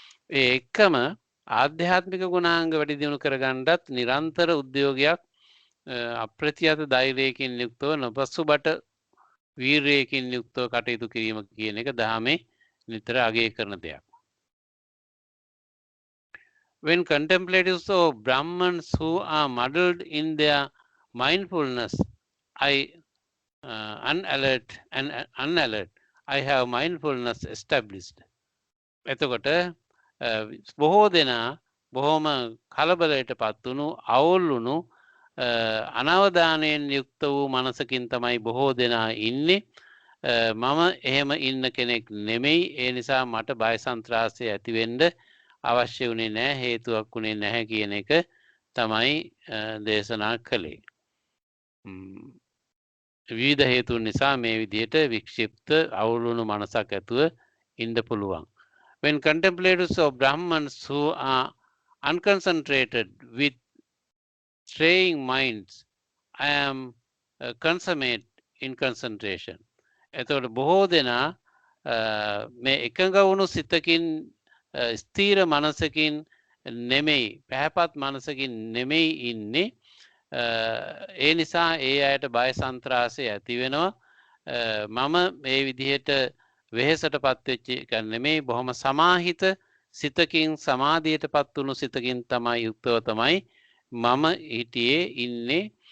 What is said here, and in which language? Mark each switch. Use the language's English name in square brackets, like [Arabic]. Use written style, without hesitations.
[Sinhala] ඒ එක්කම ආධ්‍යාත්මික ගුණාංග වැඩි දියුණු කරගන්නත් නිරන්තර උද්‍යෝගයක් අප්‍රතිහත ධෛර්යයකින් යුක්තව නොපසුබට වීරයකින් යුක්තව කටයුතු කිරීම කියන එක දහමේ නිතර අගය කරන දෙයක්. [English] When contemplatives or Brahmins who are muddled in their mindfulness, unalert, I have mindfulness established. [Sinhala] එතකොට බොහෝ දෙනා බොහොම කලබලයට පත් වුණු අවුල් වුණු අනවධානයෙන් යුක්ත වූ මනසකින් තමයි බොහෝ දෙනා ඉන්නේ. මම එහෙම ඉන්න කෙනෙක් නෙමෙයි. ඒ නිසා මට බය සන්ත්‍රාසය ඇති වෙන්න අවශ්‍ය වුණේ නැහැ, හේතුවක් වුණේ නැහැ කියන එක තමයි දේශනා කළේ. විවිධ හේතුන් නිසා මේ විදිහට වික්ෂිප්ත අවුල් වුණු මනසක් ඇතුව ඉන්න පුළුවන්. [English] When contemplatives of Brahmins who are unconcentrated with straying minds, I am consummate in concentration. [Sinhala] එතකොට බොහෝ දෙනා මේ එකඟ වුණු සිතකින් ස්ථීර මනසකින් නෙමෙයි, පැහැපත් මනසකින් නෙමෙයි ඉන්නේ. ඒ නිසා ඒ අයට බය සන්ත්‍රාසය ඇති වෙනවා. මම මේ විදිහට වෙහෙසටපත් වෙච්ච එක නෙමෙයි, බොහොම සමාහිත සිතකින් සමාධියටපත් වුණු සිතකින් තමයි යුක්තව තමයි මම හිටියේ ඉන්නේ.